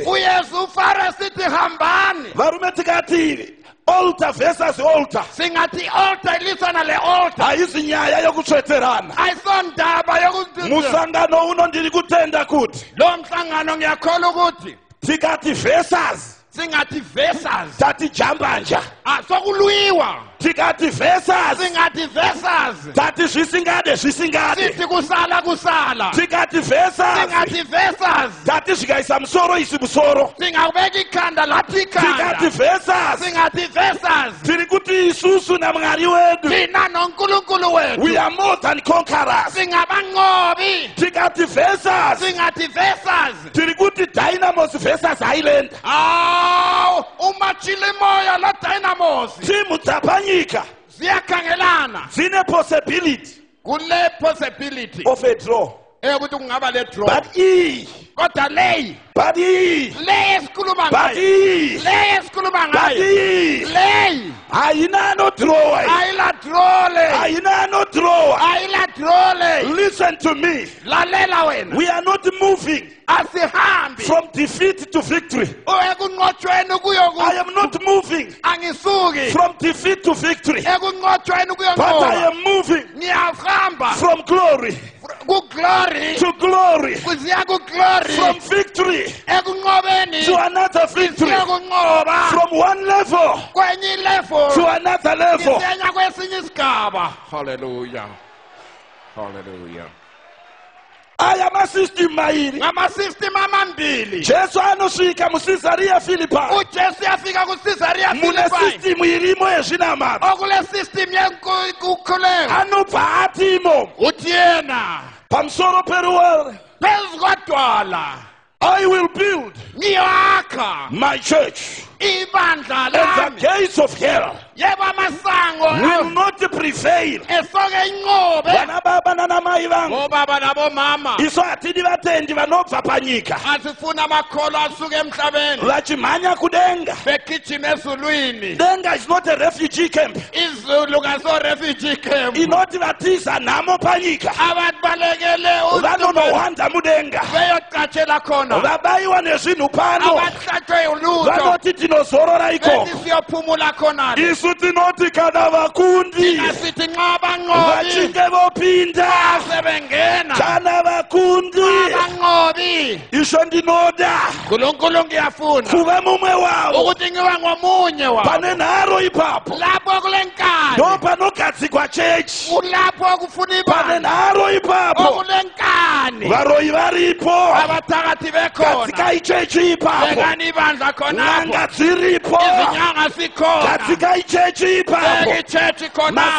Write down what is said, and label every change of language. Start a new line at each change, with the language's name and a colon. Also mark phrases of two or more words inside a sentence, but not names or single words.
North Ndebele: uyesu ufaro sithi hambani.
Shona: Varume tikati
English: altar versus altar
North Ndebele: Singathi i-altar ilisana le-altar
Shona: haisi nyaya yokutsveterana.
North Ndebele: ayisondaba yokuthi
Shona: Musangano uno ndiri kutenda kuti
North Ndebele: lo mhlangano ngiyakholwa ukuthi
Shona: tikati versus
North Ndebele: singathi versus
Shona: tati jambanja,
North Ndebele: sokulwiwa
Shona: tikati versus
North Ndebele: singathi versus
Shona: tati zvisingade zvisingade,
North Ndebele: sithi kusala
Shona: tikati versus
North Ndebele: singathi versus
Shona: tati zvikaisa musoro isi musoro,
North Ndebele: singabeka ikhanda lathi
Shona: tikati
North Ndebele: ikhanda versus singathi versus
Shona: tiri kuti isusu naMwari wedu
North Ndebele: thina noNkulunkulu we wethu
English: are more than conquerors.
North Ndebele: singabanqobi
Shona: Tikati versus
North Ndebele: singathi versus
Shona: tiri kuti Dynamos versus Highland.
North Ndebele: awu umachilimoya lo Dynamos
Shona: Timu dzapanyika
North Ndebele: ziyakhangelana zine possibility kule possibility
English: of a draw.
North Ndebele: ukuthi kungaba le draw
English: But
North Ndebele: kodwa leyi le esikhuluma ngayo le esikhuluma ngayo leyi ayinano drawer. ayila draw le Ayinano drawer. ayila draw le
English: Listen to me.
North Ndebele: lalela wena
English: We are not moving
North Ndebele: asihambi
English: from defeat to victory.
North Ndebele: ekunqotshweni
English: I am not moving
North Ndebele: angisuki
English: from defeat to victory.
North Ndebele: ekunqotshweni
English: But I
North Ndebele: kuyonqoba
English: am moving
North Ndebele: ngiyahamba
English: from glory
North Ndebele: ku-glory
English: to glory.
North Ndebele: kuziya ku-glory
English: From victory
North Ndebele: ekunqobeni
English: to another victory.
North Ndebele: siya kunqoba
English: From one level
North Ndebele: kwenye level
English: to another level.
North Ndebele: sisenya kwesinye isigaba hallelujah hallelujah
English: I am a system mairi.
North Ndebele: ngama-system amambili
Shona: Jesu anosvika muCesarea Philippi.
North Ndebele: ujesu yafika kuCesarea
Shona: Mune Philippi system irimo yezvinamata.
North Ndebele: okule system yekukhuleka
Shona: Anobva atimo
North Ndebele: uthi yena
Shona: pamusoro peruware.
North Ndebele: phezu kodwala
English: I will build
North Ndebele: ngiyakha
English: my church,
North Ndebele: ibandla
English: and the
North Ndebele: lami
English: gates of hell
North Ndebele: yebo amasango
English: will not prevail.
North Ndebele: esoke inqobe
Shona: Vana baba nanamai vangu,
North Ndebele: obaba nabomama
Shona: isu hatidi vatendi vanobva panyika
North Ndebele: asifuna amakholwa asuke emhlabeni
Shona: vachimhanya kudenga.
North Ndebele: begijima ezulwini
English: Denga is not a refugee camp.
North Ndebele: izulu kaso-
English: refugee camp
Shona: Inoti vatiza nhamo panyika.
North Ndebele: abantu balekele
Shona: Vanonohwanda mudenga.
North Ndebele: beyocatshela khona
Shona: Vabayiwa nezvinhu pano.
North Ndebele: abahlathwe ulutho
Shona: Vanoti tinozorora ikoko.
North Ndebele: bethi siyophumula khonale
Shona: Isu tinoti kana vakundi
North Ndebele: asithi nxa banqobi
Shona: vachinge vopinda.
North Ndebele: sebengena
Shona: Kana vakundi
North Ndebele: abanqobi
Shona: isho ndinoda
North Ndebele: nkulunkulu ngiyafuna
Shona: kuva mumwe wavo.
North Ndebele: ukuthi ngiwe ngomunye wabo
Shona: Pane nharo ipapo
North Ndebele: lapho kule nkani
Shona: ndo panogadzikwa chechi.
North Ndebele: kulapho kufuna
Shona: Pane
North Ndebele: ibandla
Shona: nharo ipapo
North Ndebele: okule nkani
Shona: varoyi varipo.
North Ndebele: abathakathi bekhona
Shona: Gadzikai chechi ipapo.
North Ndebele: bekani ibandla khonapho
Shona: N'anga dziripo.
North Ndebele: izinyanga sikhona
Shona: Gadzikai chechi ipapo.
North Ndebele: ichechi khonapho